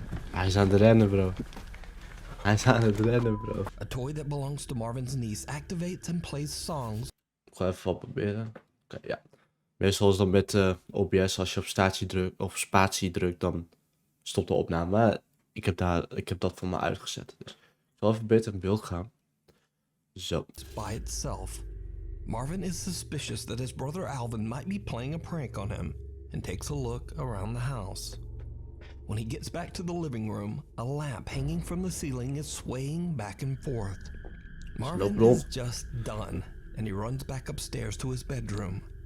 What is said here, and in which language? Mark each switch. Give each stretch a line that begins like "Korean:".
Dutch: Hij is aan het rennen, bro. Hij is aan het rennen, bro.
English: A toy that belongs to Marvin's niece activates and plays songs.
Dutch: Ik ga even wat proberen. Oké, ja. Meestal is dan met OBS, als je op spatie drukt, dan stopt de opname. Maar ik heb dat voor me uitgezet. Dus ik zal even beter in beeld gaan. Zo.
English: By itself. Marvin is suspicious that his brother Alvin might be playing a prank on him and takes a look around the house. When he gets back to the living room, a lamp hanging from the ceiling is swaying back and forth. Marvin is just done, and he runs back upstairs to his bedroom.